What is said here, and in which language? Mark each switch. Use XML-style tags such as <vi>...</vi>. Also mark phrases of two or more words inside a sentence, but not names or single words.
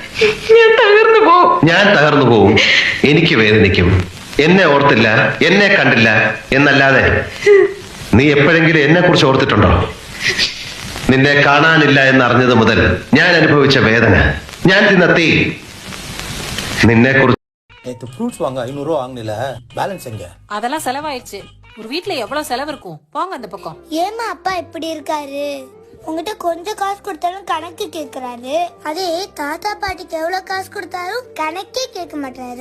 <ml>ഞാൻ തകർന്നു പോവും. എനിക്ക് വേദനിക്കും. എന്നെ ഓർത്തില്ല, എന്നെ കണ്ടില്ല എന്നല്ലാതെ നീ എപ്പോഴെങ്കിലും എന്നെ കുറിച്ച് ഓർത്തിട്ടുണ്ടോ? നിന്നെ കാണാനില്ല എന്നറിഞ്ഞത് മുതൽ ഞാൻ അനുഭവിച്ച വേദന, ഞാൻ തിന്ന തീ, നിന്നെ കുറിച്ച്.</ml> <ta>ஃப்ரூட்ஸ் வாங்க 500 ரூபா வாங்குனில, பேலன்ஸ் எங்க? அதெல்லாம் செலவாயிடுச்சு. ஒரு வீட்ல எவ்வளவு செலவு இருக்கும்? போங்க அந்த பக்கம். ஏமா அப்பா இப்படி இருக்காரு? உங்ககிட்ட கொஞ்சம் காசு கொடுத்தாலும் கணக்கு கேக்குறாரு. அதே தாத்தா பாட்டிக்கு எவ்வளவு காசு கொடுத்தாலும் கணக்கே கேட்க மாட்டாரு.</ta>